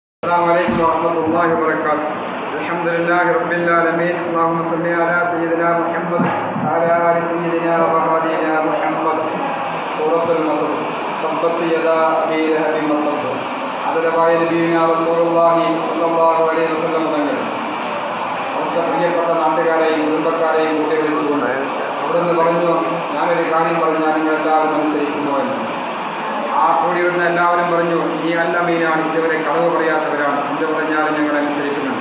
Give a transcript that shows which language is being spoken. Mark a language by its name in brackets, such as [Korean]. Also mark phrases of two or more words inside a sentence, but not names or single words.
[Arabic] السلام عليكم ورحمة الله وبركاته. الحمد لله رب العالمين. اللهم صل على سيدنا محمد وعلى آل سيدنا وحبيبنا محمد. سورة المصر. تبت يدا أبي لهب وتب. [Malayalam] ആദരവായ [Arabic] نبينا رسول الله صلى الله عليه وسلم [Malayalam] തങ്ങൾ അവിടുത്തെ പ്രിയപ്പെട്ട നാട്ടുകാരെയും കുടുംബക്കാരെയും കൂട്ടി വിളിച്ചുകൊണ്ട് അവിടുന്ന് പറഞ്ഞു, ഞാനൊരു കാര്യം പറഞ്ഞാൽ നിങ്ങളെല്ലാവരും അനുസരിക്കുന്നു എന്ന്. ആ കൂടിയിരുന്ന എല്ലാവരും പറഞ്ഞു, ഈ അല്ലമീനാണ്, ഇതുവരെ കളവ് പറയാത്തവരാണ്, എന്ത് പറഞ്ഞാലും ഞങ്ങൾ അനുസരിക്കുന്നുണ്ട്.